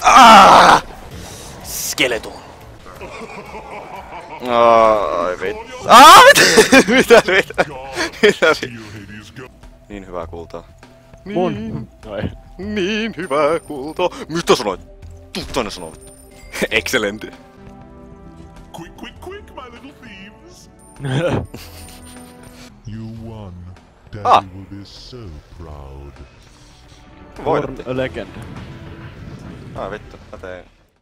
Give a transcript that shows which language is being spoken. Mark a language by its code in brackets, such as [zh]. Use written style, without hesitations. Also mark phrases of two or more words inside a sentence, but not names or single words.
[fi] Skeleton. Ai vittu. Mitä? Niin hyvää kultaa. Mun. Noi. Niin hyvää kultaa. Mitä sanoit? Tuu tänne sanoa. [en] Excellent. Quick, quick, quick, my little thieves! You won. Daddy will be so proud. Born a legend. [fi] Vittu, mä tein